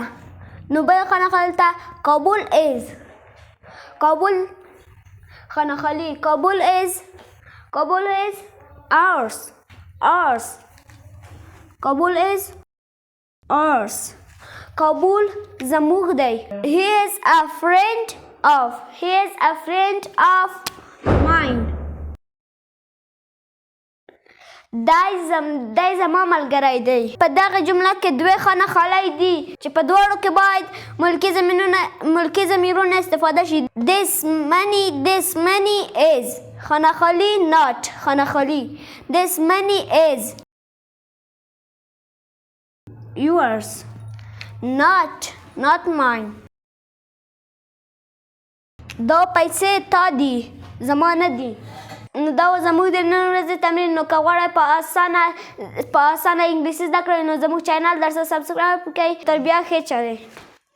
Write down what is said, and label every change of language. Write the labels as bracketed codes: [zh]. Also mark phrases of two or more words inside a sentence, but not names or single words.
[ps] نو بل خانه ته کابل is خانه کابل [en] is ours. کابل is ours. [ps] کابل زموږ دی. [en] he is a friend of mine. [ps] دای زما ملګری دی. په دغه جمله کې دوه خانه خالی دي چې په دواړو کې باید ملکي ضمیرونه استفاده شي. [en] this money is [ps] خانه خالی [en] not [ps] خانه خالی. [en] this money is yours not mine. [ps] دا پیسې تا دي زما نه دي. نو دا زموږ د نن ورځې تمرین. نو که غواړئ په اسانه انګلیسي زده کړئ نو زموږ چینل درسه سبسکرایب کړئ. تر بیا ښې چلئ.